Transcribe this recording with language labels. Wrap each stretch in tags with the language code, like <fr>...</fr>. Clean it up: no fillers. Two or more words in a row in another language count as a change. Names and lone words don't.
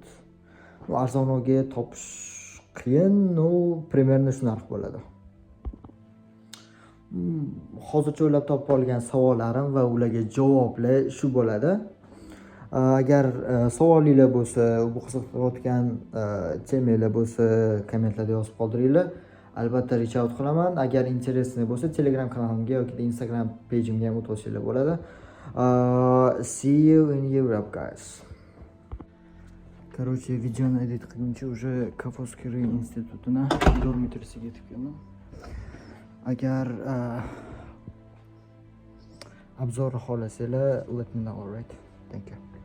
<uz>Arzonroqga topish qiyin, примерно shu narx bo'ladi. Hozircha o'ylab topib olgan savollarim va ularga javoblar shu bo'ladi. Agar savolinglar bo'lsa, bu qiziqayotgan temalar bo'lsa, kommentlarda yozib qoldiringlar. Albatta</uz> <en>reach out</en> <uz>qilaman. Agar interesli bo'lsa, Telegram kanalimga yoki Instagram pejimga ham o'tib bo'ladi.</uz> <en>See you in Europe, guys.</en> <uz>Короче, videoni edit qilguncha уже Kafovskiy institutini dormitorisiga yetib keldim. Agar obzor xohlasanglar,</uz> <en>let me know, alright? Thank you.</en>